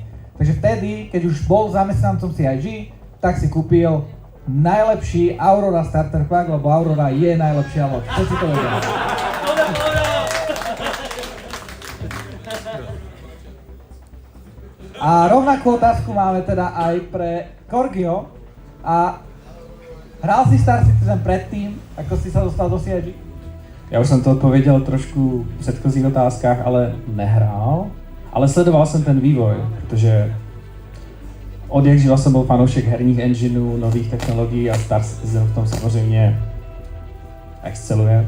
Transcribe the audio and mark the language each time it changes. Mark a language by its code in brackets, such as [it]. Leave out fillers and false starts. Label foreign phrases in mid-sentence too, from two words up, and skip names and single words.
[sk] Takže vtedy, keď už bol zamestnancom CIG, tak si kúpil najlepší Aurora Starter Pack, lebo Aurora je najlepšia loď. Čo si to vedia? A rovnakú otázku máme teda aj pre Korgio. A hral si Star Citizen predtým, ako si sa dostal do CIG? [cs] Já už jsem to odpověděl trošku v předchozích otázkách, ale nehrál. Ale sledoval jsem ten vývoj, protože od jak živa jsem byl fanoušek herních engineů, nových technologií a Star Citizen v tom samozřejmě exceluje.